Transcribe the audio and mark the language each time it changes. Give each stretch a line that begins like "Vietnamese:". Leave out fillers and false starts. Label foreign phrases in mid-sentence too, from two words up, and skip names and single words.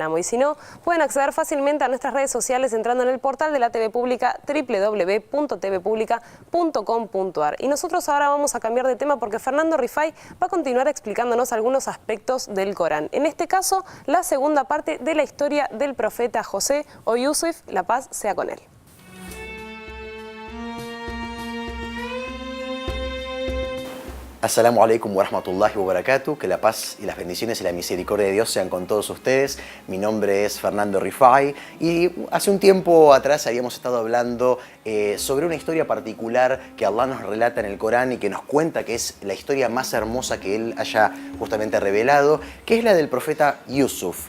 Spanish: Y si no, pueden acceder fácilmente a nuestras redes sociales entrando en el portal de la TV Pública, www.tvpublica.com.ar. Y nosotros ahora vamos a cambiar de tema porque Fernando Rifai va a continuar explicándonos algunos aspectos del Corán. En este caso, la segunda parte de la historia del profeta José o Yusuf, la paz sea con él.
Arabic: السلام عليكم ورحمة الله وبركاته.
Spanish: Que la paz y las bendiciones y la misericordia de Dios sean con todos ustedes. Mi nombre es Fernando Rifai y hace un tiempo atrás habíamos estado hablando sobre una historia particular que Allah nos relata en el Corán y que nos cuenta que es la historia más hermosa que Él haya justamente revelado, que es la del profeta Yusuf.